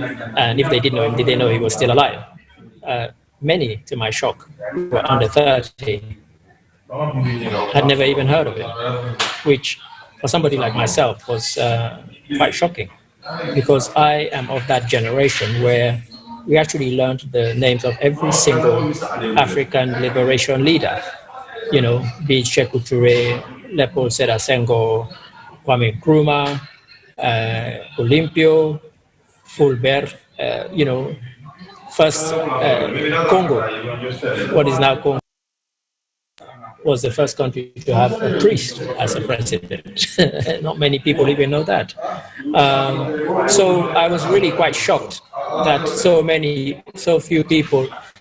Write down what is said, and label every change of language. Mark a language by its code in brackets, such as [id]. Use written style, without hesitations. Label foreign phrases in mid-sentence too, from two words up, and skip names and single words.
[en] And if they did know him, did they know he was still alive? Many, to my shock, were under 30, had never even heard of him, which for somebody like myself was quite shocking, because I am of that generation where we actually learned the names of every single African liberation leader, be it Sekou Touré, Leopold Sedar Senghor, Kwame Nkrumah, Olympio, Fulbert, First, Congo, what is now Congo, was the first country to have a priest as a president. Not many people even know that. So I was really quite shocked that so few people.